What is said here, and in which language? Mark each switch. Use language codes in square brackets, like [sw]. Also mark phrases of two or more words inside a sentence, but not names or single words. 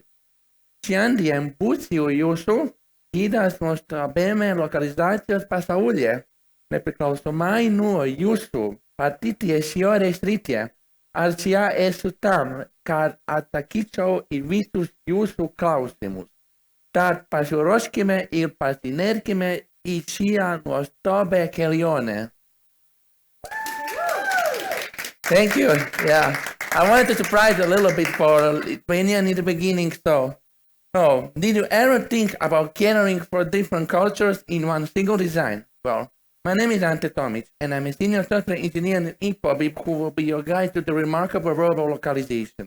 [lt] Šiandien būsiu jūsų gidas nuostabiame lokalizacijos pasaulyje, nepriklausomai nuo jūsų patirties šioje srityje. Aš čia esu tam, kad atsakyčiau į visus jūsų klausimus. Tad pasiruoškime ir pasinerkime į šią nuostabią kelionę. [en] Thank you. Yeah. I wanted to surprise a little bit for Lithuanian in the beginning. So, did you ever think about catering for different cultures in one single design? Well, my name is Ante Tomic, and I'm a senior software engineer in InfoBip who will be your guide to the remarkable world of localization.